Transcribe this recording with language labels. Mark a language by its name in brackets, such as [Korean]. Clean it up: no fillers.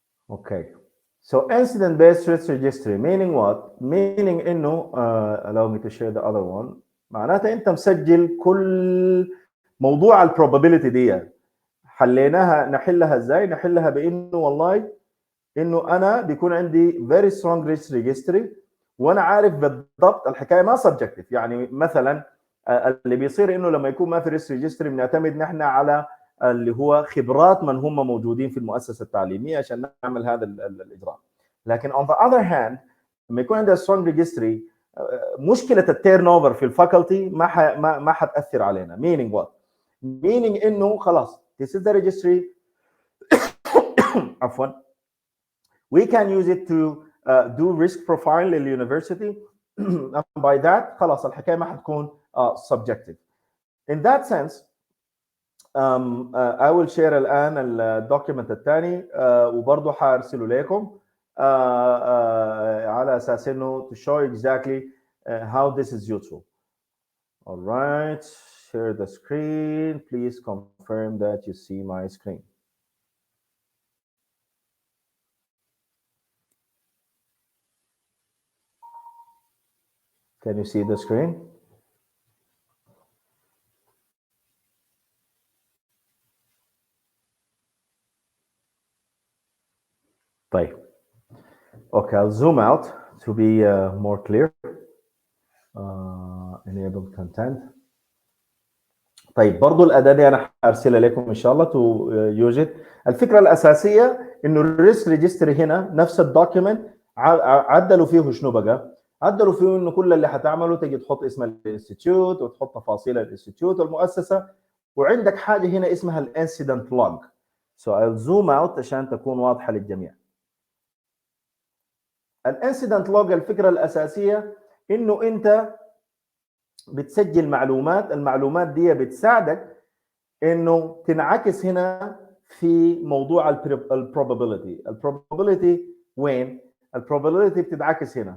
[English] Okay, so incident based risk registry meaning what? meaning [Arabic] انه [English] allow me to share the other one. [Arabic] معناته انت مسجل كل موضوع البروبابيلتي دي. حليناها نحلها ازاي؟ نحلها بانه والله انه انا بيكون عندي very strong risk registry وانا عارف بالضبط الحكايه ما سبجكتيف. يعني مثلا اللي بيصير انه لما يكون ما في ريسك ريجستري بنعتمد نحن على اللي هو خبرات من هم موجودين في المؤسسه التعليميه عشان نعمل هذا الاجراء. لكن [English] on the other hand [Arabic] لما يكون عندنا strong registry مشكله التيرن اوفر في الفاكولتي ما حتاثر علينا. [English] meaning what? meaning [Arabic] انه خلاص [English] this is the registry عفوا we can use it to do risk profile للuniversity and by that [Arabic] خلاص الحكايه ما حتكون [English] subjective. in that sense I will share [Arabic] الان الدوكيمنت الثاني وبرضه حارسله لكم على اساس انه [English] to show exactly how this is useful. all right, share the screen. Please confirm that you see my screen. Can you see the screen? [Arabic] طيب. [English] Okay, I'll zoom out to be more clear. Enable content. [Arabic] طيب برضو الأداة دي أنا هرسلها لكم إن شاء الله [English] to use it. [Arabic] الفكرة الأساسية إنه الريسك ريجستري هنا نفس الدوكيمنت عدلوا فيه شنو بقى؟ عدلوا فيه إنه كل اللي حتعمله تجي تحط اسم الانستيتيوت وتحط تفاصيل الانستيتيوت والمؤسسة، وعندك حاجة هنا اسمها الانسيدنت لوج. [English] So I'll zoom out [Arabic] عشان تكون واضحة للجميع. الانسيدنت لوج الفكرة الأساسية إنه أنت بتسجل معلومات، المعلومات دي بتساعدك انه تنعكس هنا في موضوع البروبابيلتي. البروبابيلتي وين؟ البروبابيلتي بتتعكس هنا.